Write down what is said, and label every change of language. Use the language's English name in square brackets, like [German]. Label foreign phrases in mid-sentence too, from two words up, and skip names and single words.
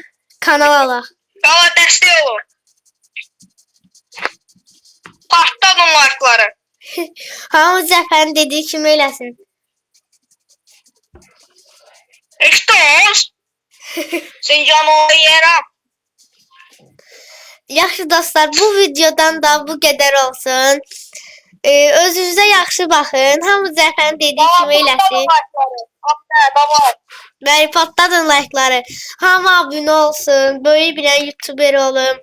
[Azerbaijani] kanal alaq. [Turkish] Valla destek olur. Partladın like'ları. [Azerbaijani] Hamı Cəfərin dediği kimi eləsin. [Turkish] İşte olsun. Sen canını yerim. [Azerbaijani] Yaxşı dostlar, bu videodan da bu qədər olsun. Özünüzə yaxşı baxın. Hamı Cəfərin dediyi kimi eləsin. Tamam. Bəli, patladın like'ları. Hamı abunə olsun. [Turkish] Böyle bir YouTuber olun.